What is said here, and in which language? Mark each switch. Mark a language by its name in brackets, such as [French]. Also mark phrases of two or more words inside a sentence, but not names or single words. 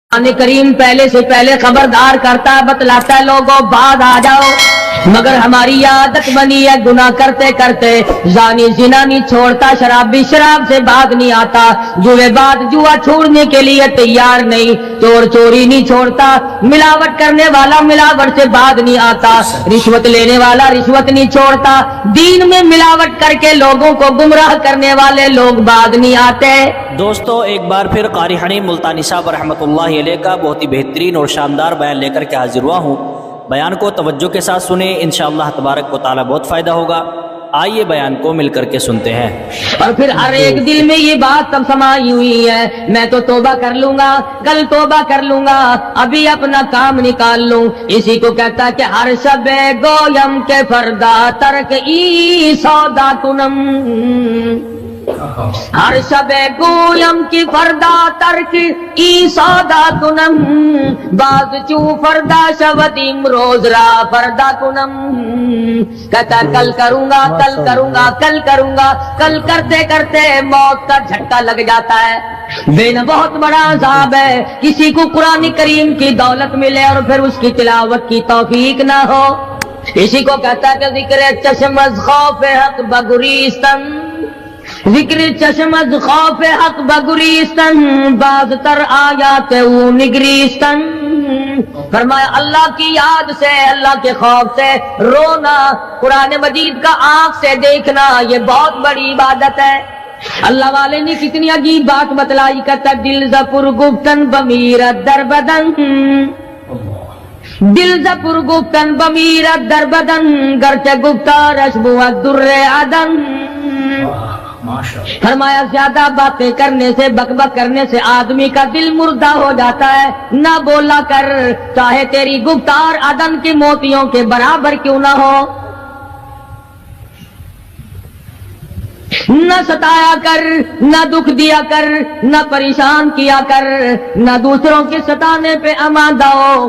[Hindi] कुरान करीम पहले से पहले खबरदार करता है, बतलाता है लोगों बाद आ जाओ, मगर हमारी आदत बनी है गुनाह करते करते जानी जिना नहीं छोड़ता, शराबी शराब से बात नहीं आता, जुएबाज जुआ छोड़ने के लिए तैयार नहीं, चोर चोरी नहीं छोड़ता, मिलावट करने वाला मिलावट से बात नहीं आता, रिश्वत लेने वाला रिश्वत नहीं छोड़ता, दीन में मिलावट करके लोगों को गुमराह करने वाले लोग बात नहीं आते। दोस्तों एक बार फिर कारी हनीफ मुल्तानी साहब [Arabic] رحمة الله عليه [Hindi] का बहुत ही बेहतरीन और शानदार बयान लेकर के हाजिर हुआ हूँ। बयान को तवज्जो के साथ सुने, [Arabic] إن شاء الله تبارك وتعالى [Hindi] बहुत फ़ायदा होगा। आइए बयान को मिल करके सुनते हैं। और फिर हर एक दिल में ये बात तब समाई हुई है, मैं तो तौबा कर लूंगा, कल तौबा कर लूंगा, अभी अपना काम निकाल लूं। इसी को कहता है कि [Persian] هر شبی گویم که فردا ترک این سودا کنم، هر شبی گویم که فردا ترک این سودا کنم، باز چون فردا شود روز را فردا کنم. [Hindi] कहता कल करूंगा कल करूंगा कल करूंगा, कल करते करते मौत का झटका लग जाता है। बेन बहुत बड़ा अज़ाब है किसी को कुरान करीम की दौलत मिले और फिर उसकी तिलावत की तौफीक ना हो। इसी को कहता है कि [Persian] ذکر چشم از خوف حق بگریستن، ذکر چشم از خوف حق بگریستن، باز در آیات او نگریستن. [Hindi] फरमाया अल्लाह की याद से, अल्लाह के खौफ से रोना, कुरान मजीद का आंख से देखना, ये बहुत बड़ी इबादत है। अल्लाह वाले ने कितनी अजीब बात बतलाई, कहता [Persian] دل ز پر گفتن بمیرد در بدن، دل ز پر گفتن بمیرد در بدن، گرچه گفتارش بود درّ عدن. [Hindi] फरमाया ज्यादा बातें करने से, बकबक करने से आदमी का दिल मुर्दा हो जाता है। ना बोला कर, चाहे तेरी गुफ्तार अदन के मोतियों के बराबर क्यों ना हो। न सताया कर, न दुख दिया कर, न परेशान किया कर, न दूसरों के सताने पे आमादा हो।